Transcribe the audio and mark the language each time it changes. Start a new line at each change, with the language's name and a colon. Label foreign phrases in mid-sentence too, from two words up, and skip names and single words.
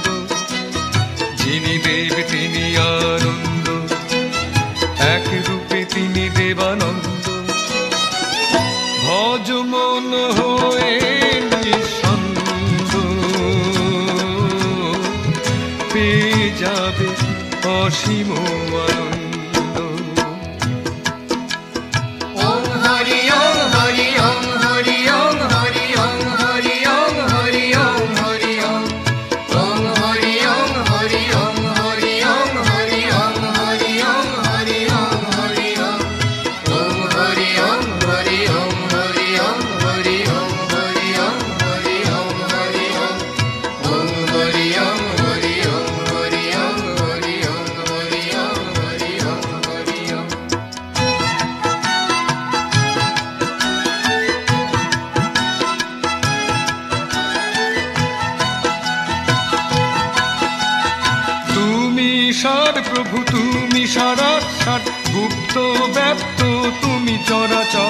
Bangla: যিনি দেব তিনি আনন্দ, এক রূপে তিনি দেবানন্দ। ভজ মন হয়ে নিঃসন্দ, পেয়ে যাবে অসীম আনন্দ।
Sanskrit: ॐ हरि ॐ हरि ॐ हरि ॐ हरि ॐ हरि ॐ हरि ॐ हरि ॐ ॐ हरि ॐ हरि ॐ हरि ॐ हरि ॐ हरि ॐ हरि ॐ हरि ॐ ॐ हरि ॐ हरि ॐ हरि ॐ हरि ॐ हरि ॐ हरि ॐ हरि ॐ ॐ हरि ॐ हरि ॐ हरि ॐ हरि ॐ हरि ॐ हरि ॐ हरि ॐ।
Bangla: তুমি সার প্রভু, তুমি সারাক্ষর, গুপ্ত ব্যক্ত তুমি চরাচর।